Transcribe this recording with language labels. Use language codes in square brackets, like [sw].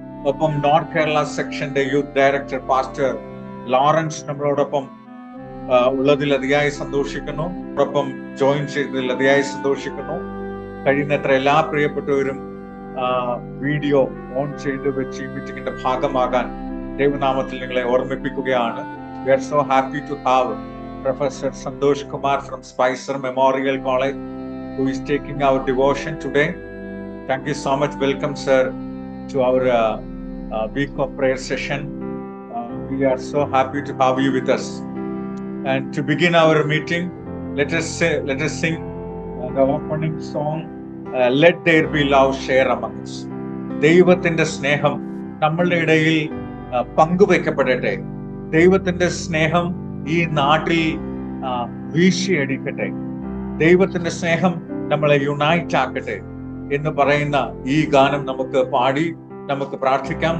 [ml] ഒപ്പം നോർത്ത് കേരള സെക്ഷന്റെ youth director pastor Lawrence നമ്മളോടൊപ്പം ഉള്ളതിൽ അതിയായി സന്തോഷിക്കുന്നു. ഒപ്പം ജോയിൻ ചെയ്തതിൽ അതിയായി സന്തോഷിക്കുന്നു. കഴിയുന്നത്ര എല്ലാ പ്രിയപ്പെട്ടവരും വീഡിയോ ഓൺ ചെയ്ത് വെച്ച് ഈ മീറ്റിംഗിന്റെ ഭാഗമാകാൻ ദൈവനാമത്തിൽ നിങ്ങളെ ഓർമ്മിപ്പിക്കുകയാണ്. [en] We are so happy to have Professor Santosh Kumar from Spicer Memorial College who is taking our devotion today. Thank you so much. Welcome, sir, to our week of prayer session. We are so happy to have you with us. And to begin our meeting, let us sing the opening song, Let There Be Love Share Among Us. [ml] ദൈവത്തിന്റെ സ്നേഹം നമ്മളുടെ ഇടയിൽ പങ്കുവെക്കപ്പെടട്ടെ. ദൈവത്തിന്റെ സ്നേഹം ഈ നാട്ടിൽ വീശിയടിക്കട്ടെ. ദൈവത്തിന്റെ സ്നേഹം നമ്മളെ യുണൈറ്റ് ആക്കട്ടെ എന്ന് പറയുന്ന ഈ ഗാനം നമുക്ക് പാടി നമുക്ക് പ്രാർത്ഥിക്കാം.